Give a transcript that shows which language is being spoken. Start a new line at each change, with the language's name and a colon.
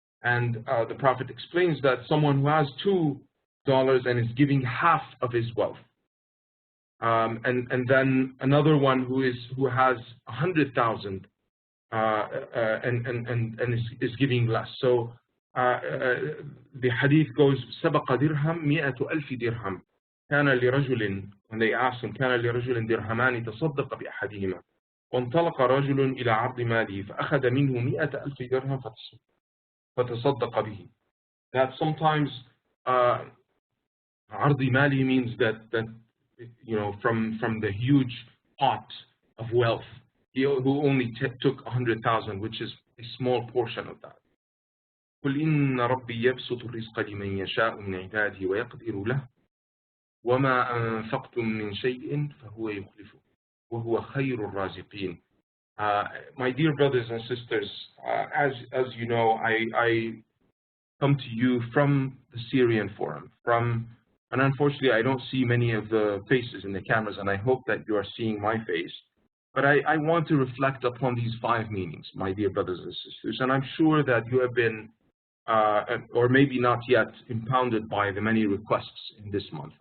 English: And the Prophet explains that someone who has $2 and is giving half of his wealth, and then another one who has 100,000 and is giving less. So the hadith goes,
Arabic: سبق درهم 100,000 درهم. كان لرجل,
English: when they asked him,
Arabic: كان لرجل درهمان تصدق بأحدهما وانطلق رجل إلى عرض ماله فأخذ منه 100,000 درهم فتصدق به.
English: That sometimes
Arabic: عرض ماله
English: means that from the huge pot of wealth, who only took 100,000, which is a small portion of that.
Arabic: قل إن ربي يبسط الرزق لمن يشاء من عباده ويقدر له وما أنفقتم من شيء فهو يخلفه وهو خير الرازقين.
English: My dear brothers and sisters, as you know, I come to you from the Syrian Forum, and unfortunately I don't see many of the faces in the cameras, and I hope that you are seeing my face. But I want to reflect upon these 5 meanings, my dear brothers and sisters, and I'm sure that you have been, or maybe not yet, impounded by the many requests in this month.